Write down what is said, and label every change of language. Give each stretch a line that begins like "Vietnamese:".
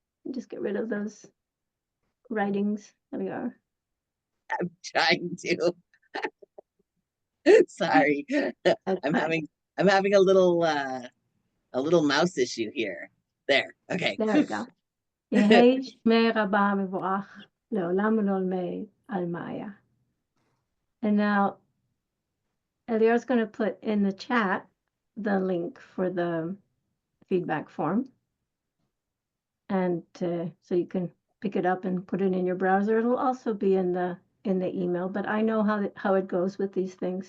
English: Just get rid of those writings. There we are. I'm trying to. Sorry. I'm having a little mouse issue here. There. Okay. There we go.
Aramaic: יהי שמי רבה מבורך לעולם ולעולמי עלמיה.
English: And now Eliar's going to put in the chat the link for the feedback form. And so you can pick it up and put it in your browser. It'll also be in the email, but I know how it goes with these things.